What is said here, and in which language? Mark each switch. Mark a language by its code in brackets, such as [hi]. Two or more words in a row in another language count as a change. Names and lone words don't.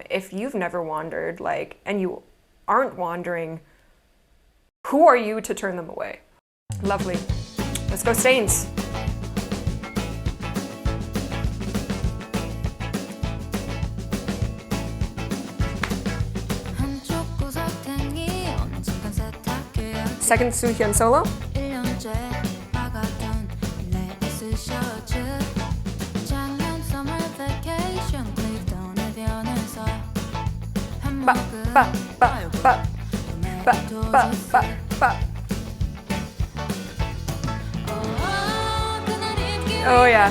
[en] If you've never wandered, like, and you aren't wandering, who are you to turn them away? Lovely. Let's go Stains. Second Soohyun solo. Ba, ba, ba, ba, ba, ba, ba, ba. Oh yeah.